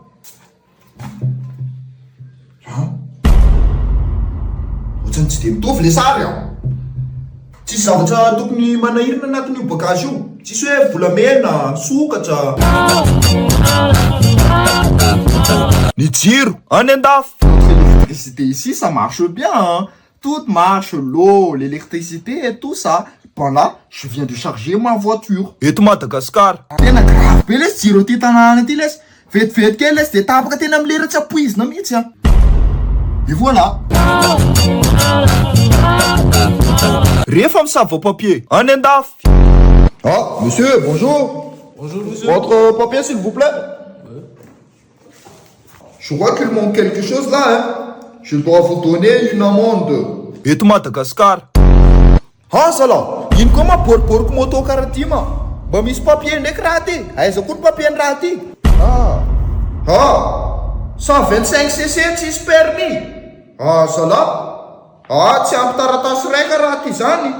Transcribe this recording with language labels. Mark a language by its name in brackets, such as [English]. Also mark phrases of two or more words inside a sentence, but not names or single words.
[Malagasy] Ohatrany tsy de mitovy le sary aho. Tsisy zavatra tokony manahirana anatin'io bagage io. Tsisy hoe volamena, sokatra. Ny jiro, any andafy. [French] L'électricité ici, ça marche bien. Hein? Tout marche, l'eau, l'électricité et tout ça. Bon là, je viens de charger ma voiture. [Malagasy] Eto Madagasikara. Tena grave be les jiro ty tanàna ty les. Vetivety kely les de tapaka tena amin'ny lera tsy apoizina mihitsy a. [French] Et voilà. [Malagasy] Rehefa misava papier, any andafy. [French] Ah, monsieur, bonjour. Bonjour monsieur. Votre papier, s'il vous plaît. Je vois qu'il manque quelque chose là, hein. Je dois vous donner une amende. [Malagasy] Eto Madagasikara. Ah, sala, ino koa ma boriboriko moto karaha ty ma? Mba misy papier ndraiky raha ty. Aiza koa ny papier ny raha ty? Ah, 125 cc tsisy permis. Ah, sala. Ah, tsy ampy taratasy raika raha ty zany.